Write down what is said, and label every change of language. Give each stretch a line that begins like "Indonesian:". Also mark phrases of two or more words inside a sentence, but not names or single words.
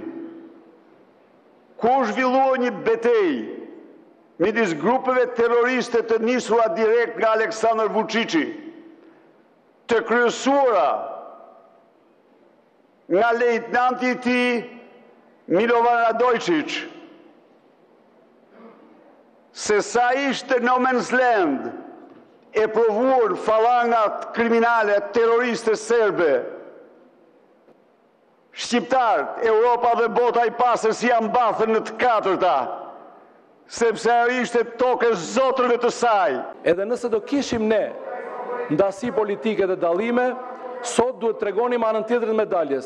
Albanian: Ku zhvillua një betejë midis grupeve terroriste të nisura direkt nga Aleksandar Vučići, të kryesuara nga lejtnanti i tij Milovan Radojčić, se sa ishte
English: no man's land
Albanian: e provuar falangat kriminale terroriste serbe, shqiptarët, Europa dhe bota i pasër si janë mbathën në të katërta, sepse ajo ishte tokë e zotërve të saj. Edhe nëse do kishim ne ndasi politike dhe dallime, sot duhet tregonim anën tjetër të medaljes.